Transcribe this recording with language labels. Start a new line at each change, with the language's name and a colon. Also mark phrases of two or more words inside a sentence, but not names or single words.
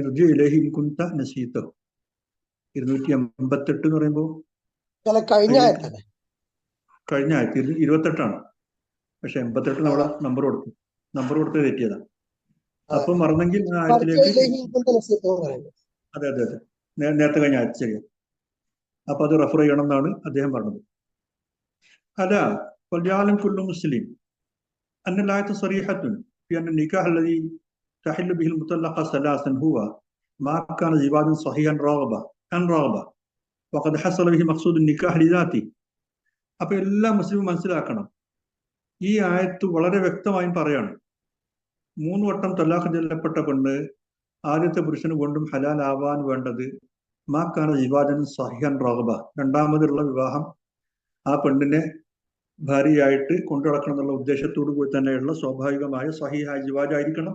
Malayalam: 258 എന്ന് പറയുമ്പോൾ കഴിഞ്ഞ ആയത്തിൽ 28ആണ്, പക്ഷെ 88 നമ്മളെ നമ്പർ കൊടുത്ത് തെറ്റിയതാണ്. അപ്പൊ മറന്നെങ്കിൽ ആ ആയത്തിലേക്ക്, അതെ അതെ അതെ, നേരത്തെ കഴിഞ്ഞ ആയത്ത് ശരിയാണ്. അപ്പൊ അത് റെഫർ ചെയ്യണം എന്നാണ് അദ്ദേഹം പറഞ്ഞത്.
Arabic: അല്ല فليعلم كل مسلم أن الآية صريحة في أن النكاح الذي تحل به المطلقة ثلاثا هو ما كان زواجا صحيحا رغبة وقد حصل به مقصود النكاح لذاته.
Malayalam: അപ്പൊ എല്ലാ മുസ്ലിമും മനസ്സിലാക്കണം, ഈ ആയത്ത് വളരെ വ്യക്തമായും പറയാണ്, 3 വട്ടം തലാഖ് ചൊല്ലപ്പെട്ട പെണ്ണ് ആദ്യത്തെ പുരുഷന് കൊണ്ടും ഹലാൽ ആവാൻ വേണ്ടത്
Arabic: ما كان زواجا صحيحا رغبة,
Malayalam: രണ്ടാമതുള്ള വിവാഹം ആ പെണ്ണിനെ ഭാര്യയായിട്ട് കൊണ്ടുനടക്കണം എന്നുള്ള ഉദ്ദേശത്തോടു കൂടി തന്നെയുള്ള സ്വാഭാവികമായ സഹീഹായ ജിവാജായിരിക്കണം.